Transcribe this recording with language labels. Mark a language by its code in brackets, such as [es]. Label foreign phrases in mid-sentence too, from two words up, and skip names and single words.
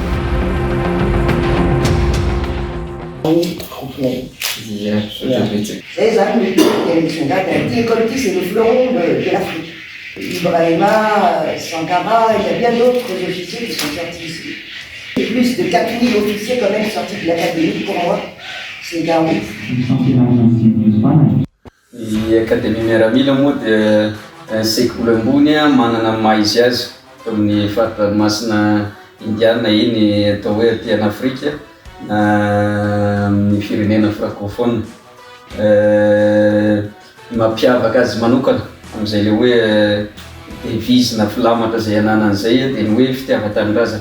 [fr] C'est le fleuron de l'Afrique. Ibrahima, Sankara, il y a bien d'autres officiers qui sont sortis ici. Et plus de 4000 officiers quand même sortis de l'académie, pour moi, c'est un ouf. [mg] L'académie miaramila moa dia sekoly ambony manana maha-izy azy amin'ny faritra-masina indiana iny atao hoe aty an'Afrika amin'ny firenena francophone. Mampiavaka azy manokana amin'izay le hoe devise na filamatra izay ananan'izay dia ny hoe fitiavan-tanindrazana.